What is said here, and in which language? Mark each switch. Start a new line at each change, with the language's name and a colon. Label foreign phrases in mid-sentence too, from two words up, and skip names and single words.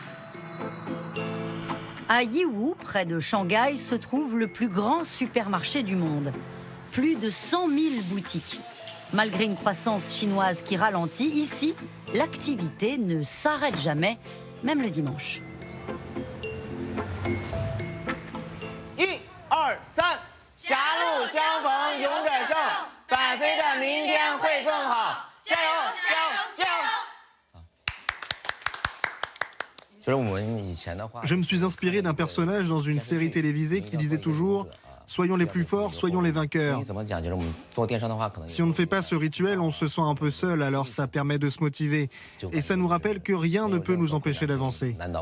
French: À Yiwu, près de Shanghai, se trouve le plus grand supermarché du monde. Plus de 100 000 boutiques. Malgré une croissance chinoise qui ralentit, ici, l'activité ne s'arrête jamais, même le dimanche.
Chinese: 1、2、3，狭路相逢勇者胜，百飞的明天会更好，加油，加油，加油！
French: Je me suis inspiré d'un personnage dans une série télévisée qui disait toujours « Soyons les plus forts, soyons les vainqueurs ». Si on ne fait pas ce rituel, on se sent un peu seul, alors ça permet de se motiver. Et ça nous rappelle que rien ne peut nous empêcher d'avancer.